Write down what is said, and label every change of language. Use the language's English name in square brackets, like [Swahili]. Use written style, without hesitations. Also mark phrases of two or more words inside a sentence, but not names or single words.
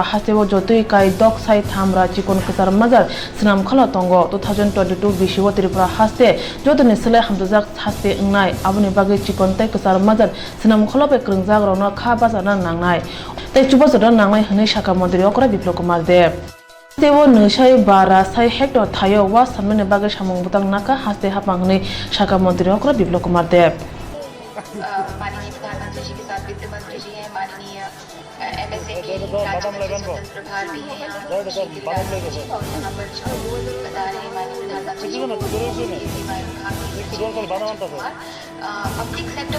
[Kok Borok] hastibo jotui kai dok sai thamra chikon kusar mazar snam khala tongo 2022 bishiwo Tripura haste jotone sele hamdujak haste ngnai abni bage chikon tai kusar mazar snam khala pe krungjak rona kha basana nangnai tai chubasada nangnai hne shaka montri okra Biplop Kumar Dev Tewo nusai bara sai hector thayo wa samne bage samung butang naka haste hapangni shaka montri okra Biplop Kumar Dev [Hindi] माननीय प्रधानमंत्री जी के साथ वित्त मंत्री जी हैं माननीय एमएसएमई राज्य मंत्री स्वतंत्र प्रभार भी हैं यहाँ और यहाँ पर जो बता रहे हैं माननीय प्रधानमंत्री जी [English] public sector